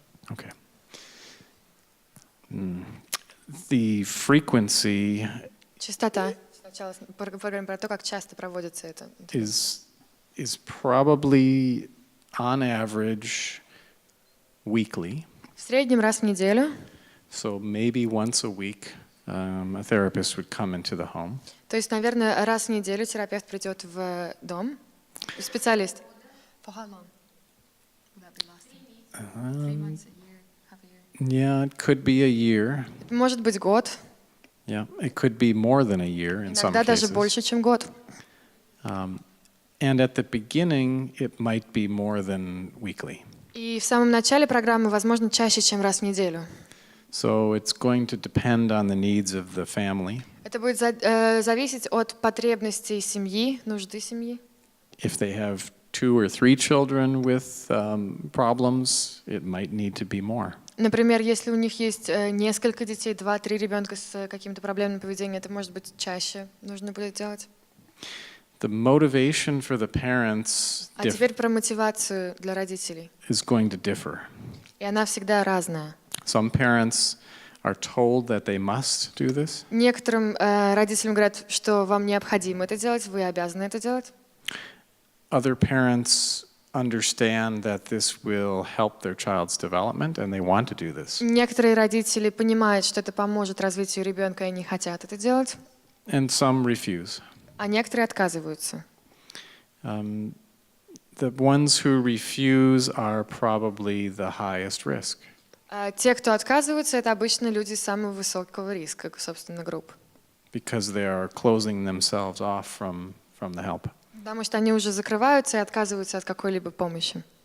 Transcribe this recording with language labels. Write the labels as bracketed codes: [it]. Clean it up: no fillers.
[en] Okay. The frequency [ru] Частота. Сначала поговорим про то, как часто проводится это. [en] is probably on average weekly. [ru] В среднем раз в неделю. [en] So maybe once a week a therapist would come into the home. [ru] То есть, наверное, раз в неделю терапевт придет в дом. [en] Специалист. For how long? Would that be lasting? 3 months, a year? Yeah, it could be a year. [ru] Может быть год, [en] Yeah, it could be more than a year in some [ru] иногда даже [en] cases. [ru] больше, чем год. [en] And at the beginning, it might be more than weekly. [ru] И в самом начале программы, возможно, чаще, чем раз в неделю. [en] So it's going to depend on the needs of the family. [ru] Это будет зависеть от потребностей семьи, нужды семьи. [en] If they have 2 or 3 children with problems, it might need to be more. [ru] Например, если у них есть несколько детей, 2-3 ребенка с каким-то проблемным поведением, это может быть чаще нужно будет делать. [en] The motivation for the parents [ru] А теперь про мотивацию для родителей. [en] is going to differ. [ru] И она всегда разная. [en] Some parents are told that they must do this. [ru] Некоторым родителям говорят, что вам необходимо это делать, вы обязаны это делать. [en] Other parents understand that this will help their child's development and they want to do this. [ru] Некоторые родители понимают, что это поможет развитию ребенка, и они хотят это делать, [en] And some refuse. [ru] а некоторые отказываются. [en] The ones who refuse are probably the highest risk. [ru] Те, кто отказываются, это обычно люди самого высокого риска, собственно, групп. [en] Because they are closing themselves off from the help. [ru] Потому что они уже закрываются и отказываются от какой-либо помощи.